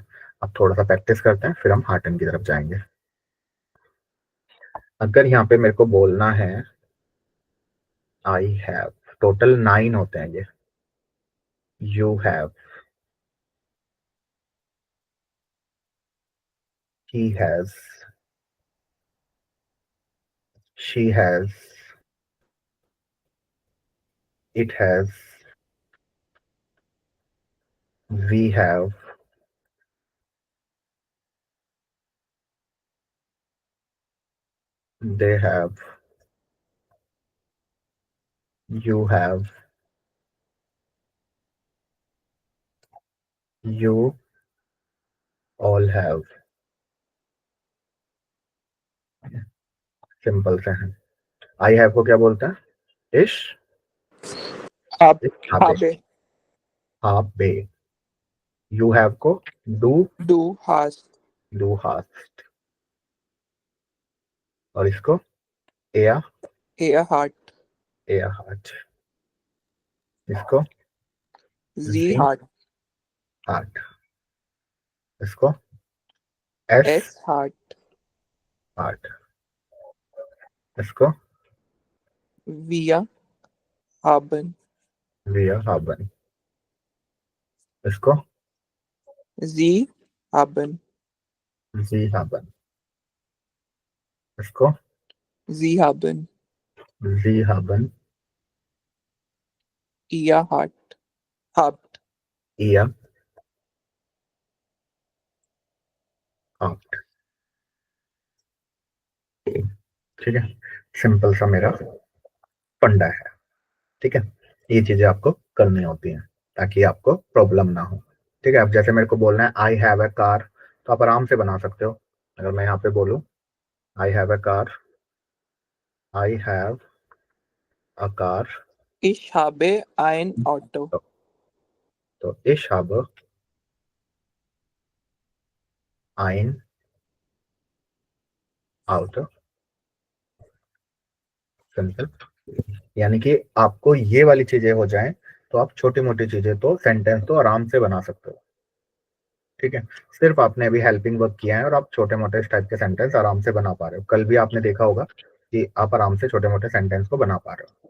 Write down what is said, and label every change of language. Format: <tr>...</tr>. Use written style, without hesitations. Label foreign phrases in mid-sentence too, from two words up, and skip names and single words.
<hi>अब थोड़ा सा प्रैक्टिस करते हैं फिर हम हार्टन की तरफ जाएंगे। अगर यहाँ पे मेरे को बोलना है</hi> <en>I have,</en> <hi>टोटल 9 होते हैं ये।</hi> <en>you have, he has, she has, it has, we have, they have, you have, you all have.</en> <hi>सिंपल से है।</hi> <en>I have</en> <hi>को क्या बोलते हैं?</hi> <de>इश, Hab. habe, Habe.</de> <hi>habe।</hi> <en>you have</en> <hi>को डू,</hi> <de>Du. Hast. du hast.</de> <hi>और इसको एया,</hi> <de>Er hat. er hat.</de> <hi>इसको</hi> <de>Sie जी hat.</de> <hi>हार्ट। इसको एस</hi> <de>Es hat.</de> <hi>हार्ट। इसको</hi> <de>Wir haben. wir haben.</de> <hi>इसको</hi> <de>Sie haben. Sie haben.</de> <hi>इसको</hi> <de>Sie haben. Sie haben. Ihr hat. Habt. ihr hat.</de> <hi>ठीक है, सिंपल सा मेरा फंडा है। ठीक है, ये चीजें आपको करनी होती हैं ताकि आपको प्रॉब्लम ना हो। ठीक है, अब जैसे मेरे को बोलना है</hi> <en>I have a car,</en> <hi>तो आप आराम से बना सकते हो। अगर मैं यहाँ पे बोलूँ</hi> <en>I have a car, I have a car,</en> <de>Ich habe ein Auto.</de> <hi>तो</hi> <de>ich habe ein Auto।</de> <hi>सिंपल, यानी कि आपको ये वाली चीजें हो जाएं तो आप छोटी मोटी चीजें तो सेंटेंस तो आराम से बना सकते हो। ठीक है, सिर्फ आपने अभी</hi> <en>helping work</en> <hi>किया है और आप छोटे मोटे इस टाइप के सेंटेंस आराम से बना पा रहे हो। कल भी आपने देखा होगा कि आप आराम से छोटे मोटे सेंटेंस को बना पा रहे हो।</hi>